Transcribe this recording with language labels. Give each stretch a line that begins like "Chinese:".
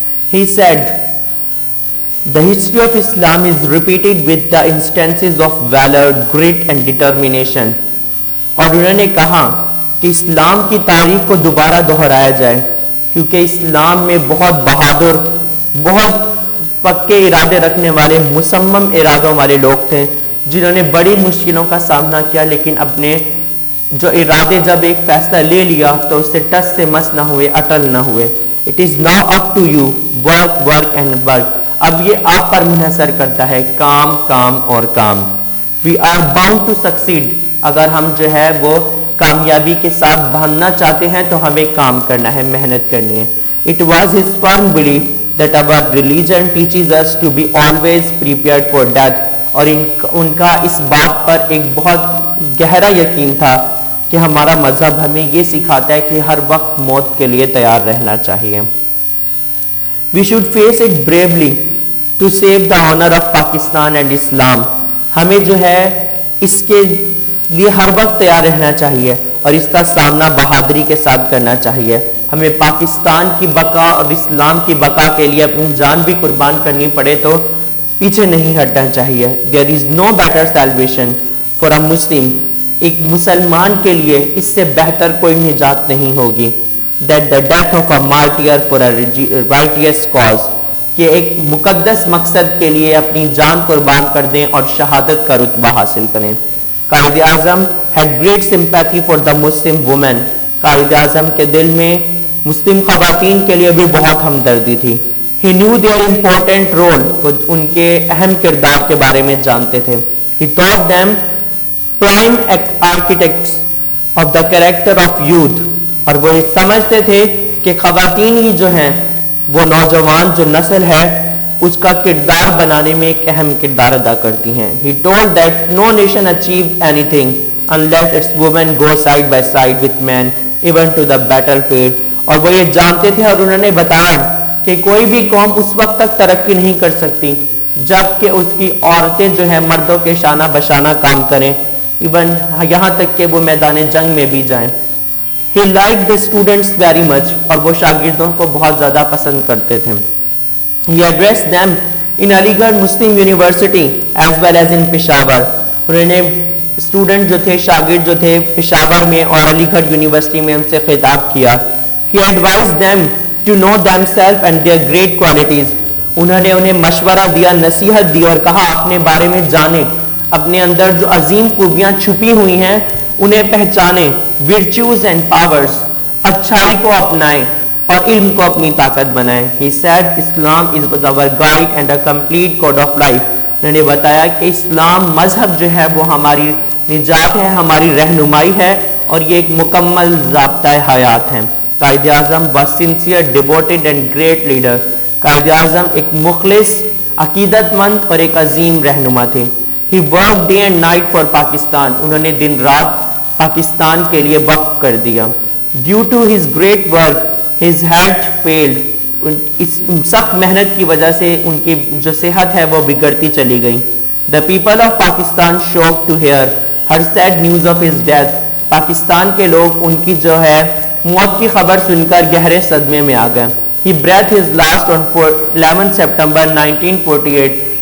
English: He said, the history of Islam is repeated with the instances of valor, grit and determination.
Urdu: اور انہوں نے کہا کہ اسلام کی تاریخ کو دوبارہ دہرایا جائے کیونکہ اسلام میں بہت بہادر, بہت پکے ارادے رکھنے والے, مصمم ارادوں والے لوگ تھے جنہوں نے بڑی مشکلوں کا سامنا کیا, لیکن اپنے جو ارادے جب ایک فیصلہ لے لیا تو اس سے ٹس سے مس نہ ہوئے, اٹل نہ ہوئے.
English: It is now up to you, work, work and work.
Urdu: اب یہ آپ پر منحصر کرتا ہے, کام, کام اور کام.
English: We are bound to succeed.
Urdu: اگر ہم جو ہے وہ کامیابی کے ساتھ باندھنا چاہتے ہیں تو ہمیں کام کرنا ہے، محنت کرنی ہے.
English: It was his firm belief that our religion teaches us to be always prepared for death.
Urdu: اور ان کا اس بات پر ایک بہت گہرا یقین تھا کہ ہمارا مذہب ہمیں یہ سکھاتا ہے کہ ہر وقت موت کے لیے تیار رہنا چاہیے.
English: We should face it bravely to save the honor of Pakistan and Islam.
Urdu: ہمیں جو ہے اس کے لیے ہر وقت تیار رہنا چاہیے اور اس کا سامنا بہادری کے ساتھ کرنا چاہیے. ہمیں پاکستان کی بقا اور اسلام کی بقا کے لیے اپنی جان بھی قربان کرنی پڑے تو پیچھے نہیں ہٹنا چاہیے.
English: There is no better salvation for a Muslim.
Urdu: ایک مسلمان کے لیے اس سے بہتر کوئی نجات نہیں ہوگی.
English: That the death of a martyr for a righteous cause.
Urdu: کہ ایک مقدس مقصد کے لیے اپنی جان قربان کر دیں اور شہادت کا رتبہ حاصل کریں.
English: Quaid-e-Azam had great sympathy for the Muslim women.
Urdu: Quaid Azam کے دل میں مسلم خواتین کے لیے بھی بہت ہمدردی تھی.
English: He knew their important role.
Urdu: وہ ان کے اہم کردار کے بارے میں جانتے تھے.
English: He thought them prime architects of the character of youth.
Urdu: اور وہ سمجھتے تھے کہ خواتین ہی جو ہیں وہ نوجوان جو نسل ہے اس کا کردار بنانے میں ایک اہم کردار ادا کرتی ہیں.
English: He told that no nation achieved anything unless its women go side by side with men even to the battlefield.
Urdu: اور وہ یہ جانتے تھے اور انہوں نے بتایا کہ کوئی بھی قوم اس وقت تک ترقی نہیں کر سکتی جب کہ اس کی عورتیں جو ہیں مردوں کے شانہ بشانہ کام کریں، ایون یہاں تک کہ وہ میدان جنگ میں بھی جائیں.
English: He liked the students very much.
Urdu: اور وہ شاگردوں کو بہت زیادہ پسند کرتے تھے.
English: He addressed them in Aligarh Muslim University as well as in Peshawar.
Urdu: انہوں نے اسٹوڈنٹ جو تھے، شاگرد جو تھے پشاور میں اور علی گڑھ یونیورسٹی میں ان سے خطاب کیا.
English: He advised them to know themselves and their great qualities.
Urdu: انہوں نے انہیں مشورہ دیا، نصیحت دی اور کہا اپنے بارے میں جانیں، اپنے اندر جو عظیم خوبیاں چھپی ہوئی ہیں انہیں پہچانیں.
English: Virtues and powers.
Urdu: اچھائی کو اپنائیں اور علم کو اپنی طاقت بنائیں.
English: He said Islam is our guide and a complete code of life.
Urdu: انہوں نے بتایا کہ اسلام مذہب جو ہے وہ ہماری نجات ہے، ہماری رہنمائی ہے اور یہ ایک مکمل ضابطۂ حیات ہے.
English: Quaid-e-Azam was sincere, devoted and great leader.
Urdu: Quaid Azam ایک مخلص، عقیدت مند اور ایک عظیم رہنما تھے.
English: He worked day and night for Pakistan.
Urdu: انہوں نے دن رات پاکستان کے لیے وقف کر دیا.
English: Due to his great work, his health failed.
Urdu: اس سخت محنت کی وجہ سے ان کی جو صحت ہے وہ بگڑتی چلی گئی.
English: The people of Pakistan shocked to hear her sad news of his death.
Urdu: Pakistan کے لوگ ان کی جو ہے موت کی خبر سن کر گہرے صدمے میں آ گئے.
English: He breathed his last on 11 September 1948.